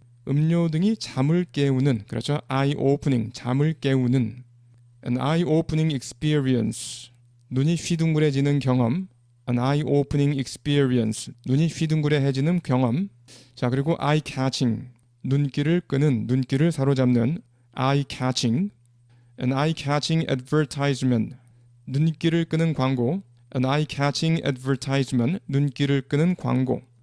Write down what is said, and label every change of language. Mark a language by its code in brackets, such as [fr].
[ko] 음료 등이 잠을 깨우는, 그렇죠? [en] eye opening, [ko] 잠을 깨우는. [en] An eye opening experience, [ko] 눈이 휘둥그레지는 경험. [en] An eye opening experience, [ko] 눈이 휘둥그레해지는 경험. 자, 그리고 eye catching, 눈길을 끄는, 눈길을 사로잡는. [en] eye catching. An eye catching advertisement, [ko] 눈길을 끄는 광고. [en] An eye catching advertisement, [ko] 눈길을 끄는 광고.